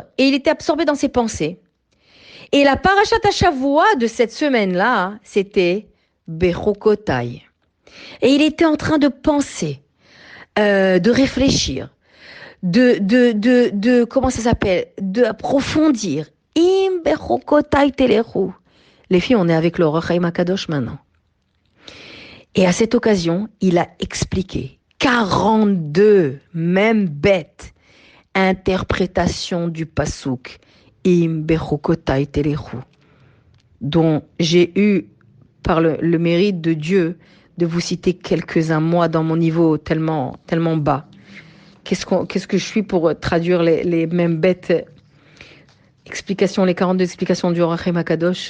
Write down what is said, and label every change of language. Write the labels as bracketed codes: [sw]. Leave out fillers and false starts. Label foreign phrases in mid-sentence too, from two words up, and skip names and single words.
[fr] Et il était absorbé dans ses pensées. Et la [he] פרשת שבוע [fr] de cette semaine-là, c'était Bechukotai. Et il était en train de penser, de réfléchir, comment ça s'appelle, d'approfondir. [he] אם בחקתי תלכו. [fr] Les filles, on est avec le Orach Chaim HaKadosh maintenant. Et à cette occasion, il a expliqué 42, même bêtes, interprétations du Passouk. [he] אם בחקתי תלכו. [fr] Dont j'ai eu, par le mérite de Dieu, de vous citer quelques-uns, moi, dans mon niveau tellement bas. Qu'est-ce que je suis pour traduire les mêmes bêtes explications, les 42 explications du Orach Chaim HaKadosh.